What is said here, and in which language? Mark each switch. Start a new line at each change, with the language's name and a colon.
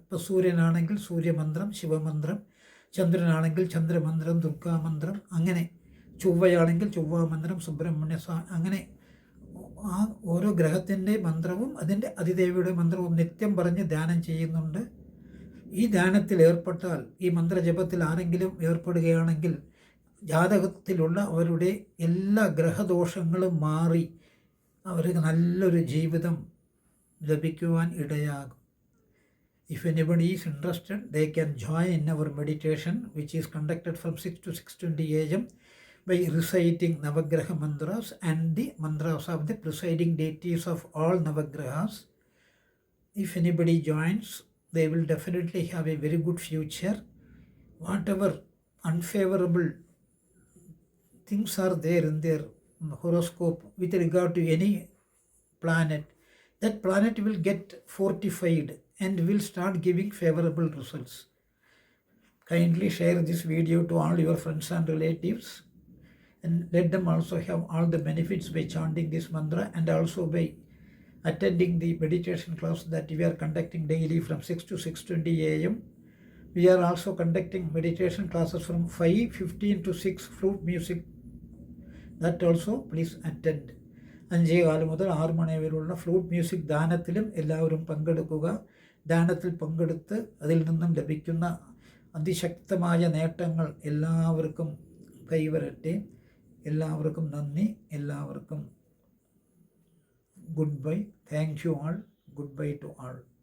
Malayalam: ഇപ്പോൾ സൂര്യനാണെങ്കിൽ സൂര്യമന്ത്രം, ശിവമന്ത്രം, ചന്ദ്രനാണെങ്കിൽ ചന്ദ്രമന്ത്രം, ദുർഗാമന്ത്രം, അങ്ങനെ ചൊവ്വയാണെങ്കിൽ ചൊവ്വാമന്ത്രം, സുബ്രഹ്മണ്യ അങ്ങനെ ആ ഓരോ ഗ്രഹത്തിൻ്റെ മന്ത്രവും അതിൻ്റെ അതിദേവിയുടെ മന്ത്രവും നിത്യം പറഞ്ഞ് ധ്യാനം ചെയ്യുന്നുണ്ട്. ഈ ധ്യാനത്തിൽ ഏർപ്പെട്ടാൽ, ഈ മന്ത്രജപത്തിൽ ആരെങ്കിലും ഏർപ്പെടുകയാണെങ്കിൽ ജാതകത്തിലുള്ള അവരുടെ എല്ലാ ഗ്രഹദോഷങ്ങളും മാറി അവർക്ക് നല്ലൊരു ജീവിതം ലഭിക്കുവാൻ ഇടയാകും.
English: If anybody is interested, they can join our meditation, which is conducted from 6 to 6:20 a.m. by reciting Navagraha mantras and the mantras of the presiding deities of all Navagrahas. If anybody joins, they will definitely have a very good future. Whatever unfavorable things are there in their horoscope with regard to any planet, that planet will get fortified and will start giving favorable results. Kindly share this video to all your friends and relatives, and let them also have all the benefits by chanting this mantra and also by attending the meditation class that we are conducting daily from 6 to 6:20 a.m. We are also conducting meditation classes from 5:15 to 6, flute music. That also please attend.
Malayalam: 5:15 മുതൽ 6 മണി വരെയുള്ള flute music ദാനത്തിലും എല്ലാവരും പങ്കെടുക്കുക. ദാനത്തിൽ പങ്കെടുത്ത് അതിൽ നിന്നും ലഭിക്കുന്ന അതിശക്തമായ നേട്ടങ്ങൾ എല്ലാവർക്കും കൈവരട്ടെ. എല്ലാവർക്കും നന്ദി.
English: എല്ലാവർക്കും goodbye. Thank you all. Goodbye to all.